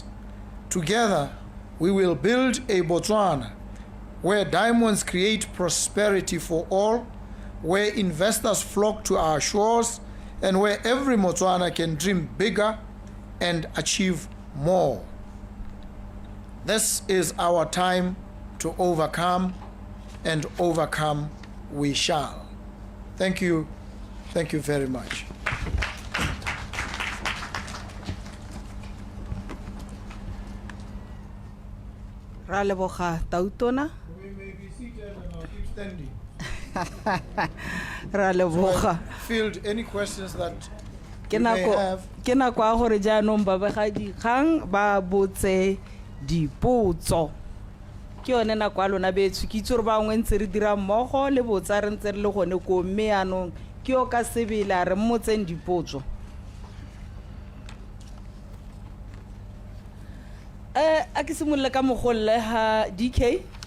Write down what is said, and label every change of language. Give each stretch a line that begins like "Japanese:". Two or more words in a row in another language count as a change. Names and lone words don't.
English: Together, we will build a Botswana where diamonds create prosperity for all, where investors flock to our shores, and where every Botswana can dream bigger and achieve more. This is our time to overcome, and overcome we shall. Thank you. Thank you very much.
Tswana: Ra leboga tautona.
English: We may be seated and I'll keep standing.
Tswana: Ra leboga.
English: Field any questions that
Tswana: Ke
English: you may
Tswana: nako
English: have.
Tswana: ke nako a gore jaanong babegadikgang ba botse dipotso. Ke yone nako a lona betso ke itse gore bangwe ntse re dira mmogo le botsa re ntse re le gone ko mme yaanong ke yo ka sebele a re mmotseng dipotso. A ke simololle ka mogolle ha DK.